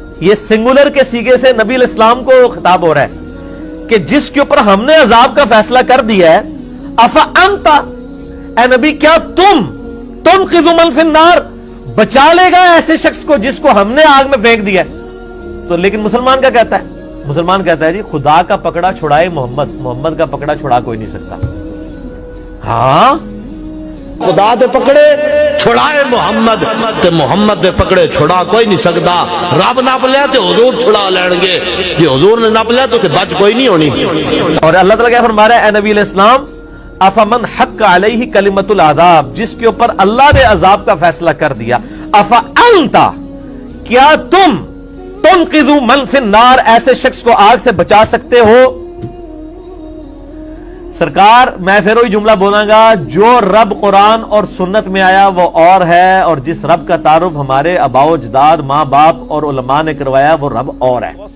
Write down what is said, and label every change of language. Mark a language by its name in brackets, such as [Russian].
[Urdu] یہ سنگولر کے سیگے سے نبی علیہ السلام کو خطاب ہو رہا ہے کہ جس کے اوپر ہم نے عذاب کا فیصلہ کر دیا ہے، افانت، اے نبی کیا تم [Arabic] تنقذ من فی النار، [Urdu] بچا لے گا ایسے شخص کو جس کو ہم نے آگ میں پھینک دیا ہے؟ تو لیکن مسلمان کیا کہتا ہے؟ مسلمان کہتا ہے جی خدا کا پکڑا چھڑائے محمد، محمد کا پکڑا چھڑا کوئی نہیں سکتا۔ ہاں [Punjabi] خدا دے پکڑے چھڑائے محمد تے محمد دے پکڑے چھڑا کوئی نہیں سکتا۔ رب نپ لیا تے حضور چھڑا لین گے، جی حضور نے نپ لیا تو تے بچ کوئی نہیں ہونی۔ [Urdu] اور اللہ تعالیٰ کیا فرما رہا ہے؟ اے نبی علیہ السلام [Arabic] افمن حق علیہ کلمۃ العذاب، [Urdu] جس کے اوپر اللہ نے عذاب کا فیصلہ کر دیا، افانت، کیا تم [Arabic] تنقذ من فی النار، [Urdu] ایسے شخص کو آگ سے بچا سکتے ہو؟ سرکار میں پھر وہی جملہ بولاں گا، جو رب قرآن اور سنت میں آیا وہ اور ہے، اور جس رب کا تعارف ہمارے آباء و اجداد، ماں باپ اور علماء نے کروایا وہ رب اور ہے۔